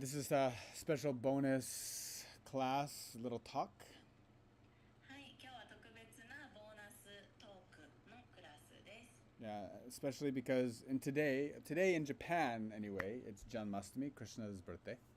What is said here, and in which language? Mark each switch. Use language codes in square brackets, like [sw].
[en] This is a special bonus class, little talk. [ja] はい、今日は特別なボーナストークのクラスです。 [en] Yeah, especially because today in Japan anyway, it's Janmasthami, Krishna's birthday.